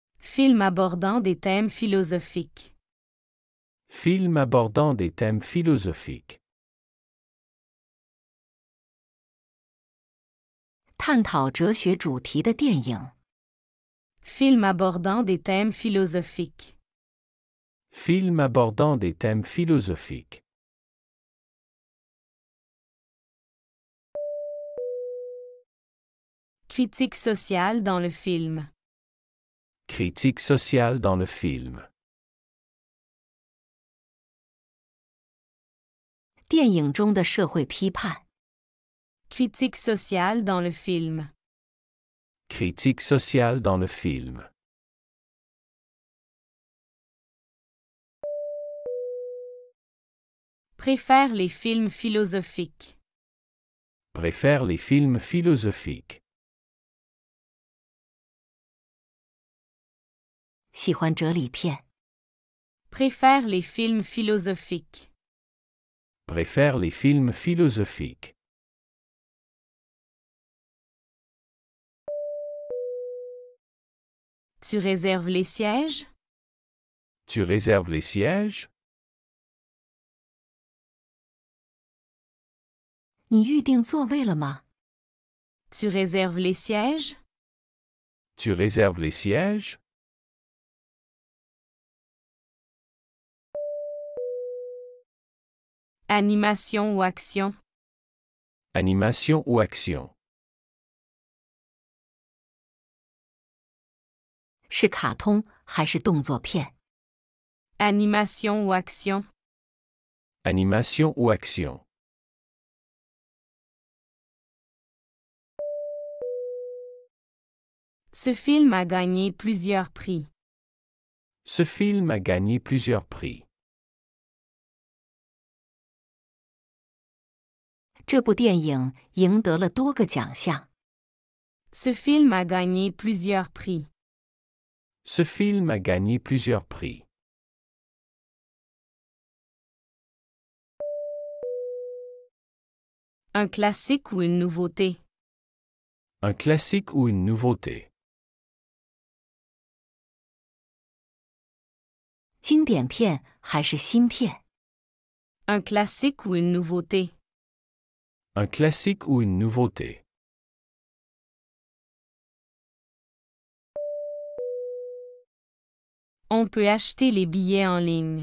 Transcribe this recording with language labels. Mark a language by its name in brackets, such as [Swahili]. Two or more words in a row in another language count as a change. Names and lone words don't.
[French] Film abordant des thèmes philosophiques. Film abordant des thèmes philosophiques. [Chinese] 探讨哲学主题的电影。 [French] Film abordant des thèmes philosophiques. Film abordant des thèmes philosophiques. Critique sociale dans le film. Critique sociale dans le film. [Chinese] 电影中的社会批判。 [French] Critique sociale dans le film. Critique sociale dans le film. Préfère les films philosophiques. Préfère les films philosophiques. [Chinese] 喜欢哲理片。 [French] Préfère les films philosophiques. Préfère les films philosophiques. Tu réserves les sièges? Tu réserves les sièges? [Chinese] 你预定座位了吗？ [French] Tu réserves les sièges? Tu réserves les sièges? Animation ou action? Animation ou action? [Chinese] 是卡通还是动作片？ [French] Animation ou action? Animation ou action? Ce film a gagné plusieurs prix. Ce film a gagné plusieurs prix. [Chinese] 这部电影赢得了多个奖项。 [French] Ce film a gagné plusieurs prix. Ce film a gagné plusieurs prix. Un classique ou une nouveauté? Un classique ou une nouveauté? [Chinese] 经典片还是新片？ [French] Un classique ou une nouveauté? Un classique ou une nouveauté? On peut acheter les billets en ligne.